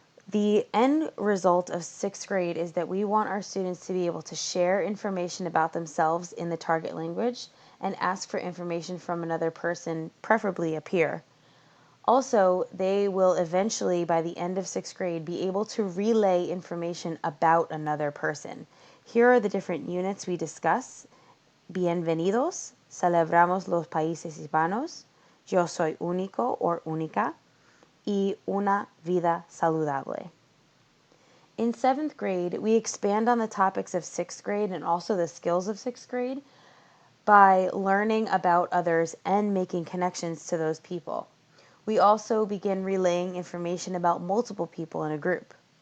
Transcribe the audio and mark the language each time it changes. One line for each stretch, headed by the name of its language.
English: The end result of 6th grade is that we want our students to be able to share information about themselves in the target language and ask for information from another person, preferably a peer. Also, they will eventually, by the end of 6th grade, be able to relay information about another person. Here are the different units we discuss.
Spanish: Bienvenidos, celebramos los países hispanos, yo soy único or única, y una vida saludable.
English: In 7th grade, we expand on the topics of 6th grade and also the skills of 6th grade by learning about others and making connections to those people. We also begin relaying information about multiple people in a group.